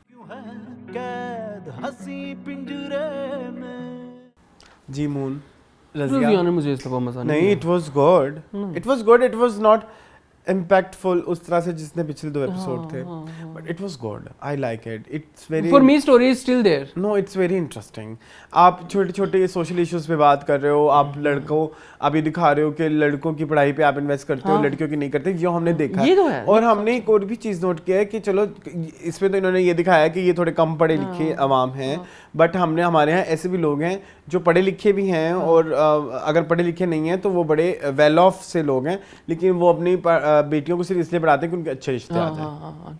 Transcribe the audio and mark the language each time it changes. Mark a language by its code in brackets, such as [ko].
[hi] कैद हंसी पिंजरे में। जी मून। रजिया ने मुझे इस दफा मजा [en] नहीं, it was good, it was good, it was not impactful [hi] उस तरह से जिसने पिछले 2 एपिसोड थे, [en] but it was good, I like it, it's very, for me story is still there, no it's very interesting. [hi] आप छोटे छोटे सोशल इश्यूज पे बात कर रहे हो, आप लड़कों आप ये दिखा रहे हो कि लड़कों की पढ़ाई पे आप इन्वेस्ट करते हो, लड़कियों की नहीं करते, ये हमने देखा ये तो है। और हमने एक और भी चीज़ नोट किया है कि चलो इसमें तो इन्होंने ये दिखाया कि ये थोड़े कम पढ़े लिखे अवाम हैं, बट हमने हमारे यहाँ ऐसे भी लोग हैं जो पढ़े लिखे भी हैं और अगर पढ़े लिखे नहीं हैं तो वो बड़े वेल ऑफ से लोग हैं, लेकिन वो अपनी बेटियों को सिर्फ इसलिए पढ़ाते हैं कि उनके अच्छे रिश्ते आ जाएं।